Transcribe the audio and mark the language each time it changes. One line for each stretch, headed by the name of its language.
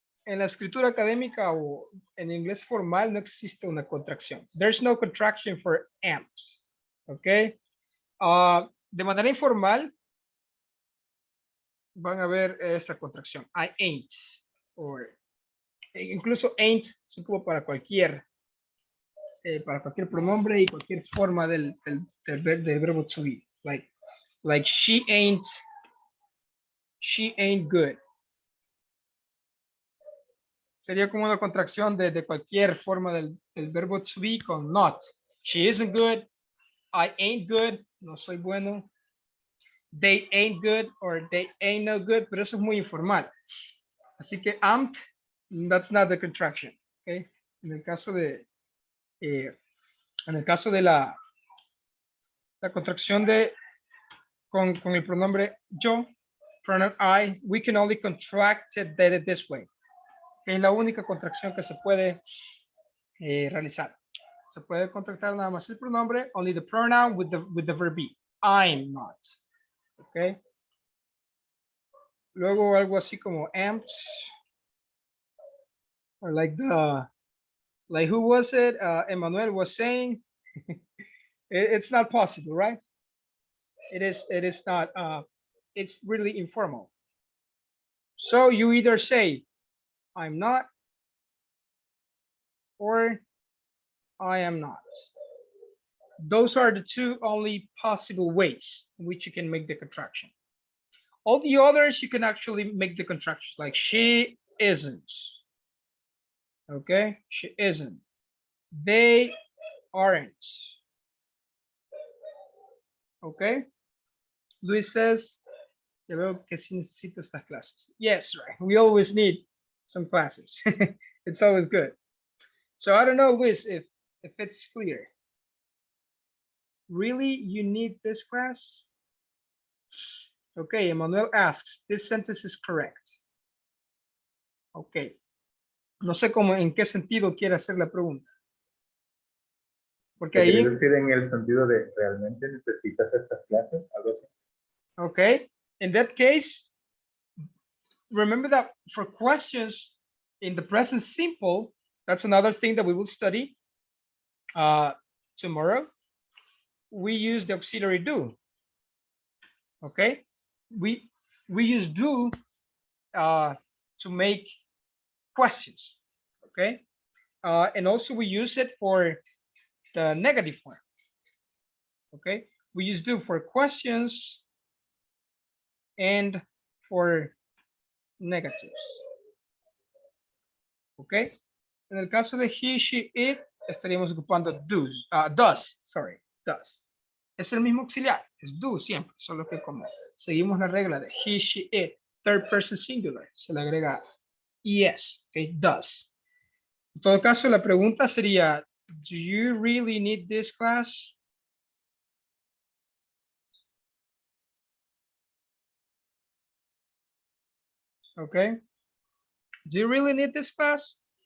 Spanish: En la escritura académica o en inglés formal no existe una contracción.
English: There's no contraction for amped. Okay.
Spanish: De manera informal van a ver esta contracción.
English: I ain't.
Spanish: Or incluso ain't se ocupa para cualquier pronombre y cualquier forma del verbo to be.
English: Like she ain't good.
Spanish: Sería como una contracción de cualquier forma del verbo to be con not.
English: She isn't good. I ain't good.
Spanish: No soy bueno.
English: They ain't good or they ain't no good.
Spanish: Pero eso es muy informal. Así que
English: amped, that's not the contraction. Okay?
Spanish: En el caso de la contracción con el pronombre yo,
English: pronoun I, we can only contract it this way.
Spanish: Que es la única contracción que se puede realizar. Se puede contractar nada más el pronombre,
English: only the pronoun with the verb be. I'm not. Okay.
Spanish: Luego algo así como amped.
English: Or like who was it? Emmanuel was saying, it's not possible, right? It is not, it's really informal. So you either say, I'm not, or I am not. Those are the two only possible ways in which you can make the contraction. All the others, you can actually make the contractions, like she isn't. Okay, she isn't. They aren't. Okay, Luis says,
Spanish: ya veo que sí necesito estas clases.
English: Yes, right. We always need some classes. It's always good. So I don't know, Luis, if it's clear. Really, you need this class? Okay, Emmanuel asks, this sentence is correct. Okay.
Spanish: No sé cómo, en qué sentido quiere hacer la pregunta. Porque ahí... ¿Quieres decir en el sentido de realmente necesitas estas clases? Algo así.
English: Okay. In that case, remember that for questions in the present simple, that's another thing that we will study tomorrow. We use the auxiliary do. Okay. We use do to make questions. Okay. And also we use it for the negative form. Okay. We use do for questions and for negatives.
Spanish: Okay. En el caso de he, she, it, estaríamos ocupando does. Es el mismo auxiliar, es do siempre, solo que como seguimos la regla de he, she, it,
English: third person singular,
Spanish: se le agrega es, okay, does. En todo caso, la pregunta sería,
English: Do you really need this class? Okay. Do you really need this class?